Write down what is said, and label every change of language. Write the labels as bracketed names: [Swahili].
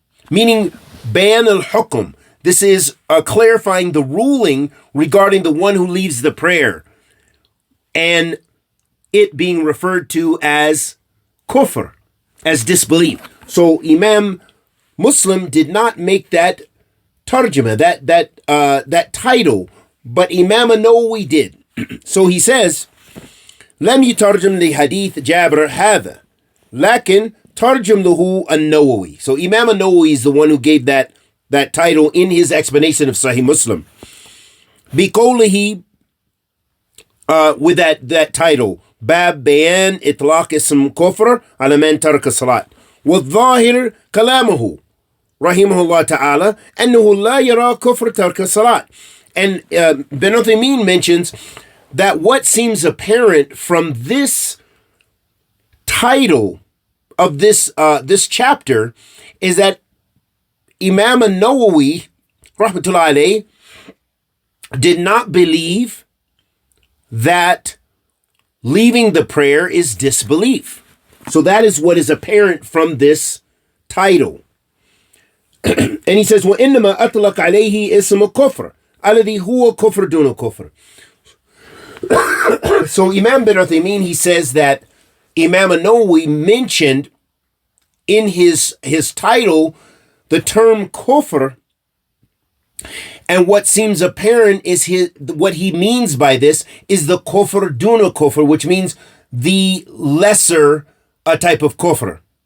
[English] Meaning bayan al-hukm. This is clarifying the ruling regarding the one who leaves the prayer, and it being referred to as kufr, as disbelief. So Imam Muslim did not make that tarjuma, that title, but Imam Nawawi did. So he says [Arabic] لم يترجم لحديث جابر هذا لكن ترجم له النووي. [English] So Imam al-Nawawi is the one who gave that title in his explanation of Sahih Muslim. [Arabic] بقوله [English] with that title [Arabic] باب بيان إطلاق اسم كفر على من ترك الصلاة. والظاهر كلامه رحمه الله تعالى أنه لا يرى كفر ترك الصلاة. [English] And Ibn Uthaymeen mentions that what seems apparent from this title of this chapter is that Imam al-Nawawi rahmatullahi alayhi did not believe that leaving the prayer is disbelief. So that is what is apparent from this title. And he says, [Arabic] وَإِنَّمَا أَطْلَقَ عَلَيْهِ اسم كفر الذي هو كفر دون كفر. [English] So Imam bin Uthaymeen, he says that Imam al-Nawawi mentioned in his title the term kufr, and what seems apparent is what he means by this is the kufr duna kufr, which means the lesser type of kufr.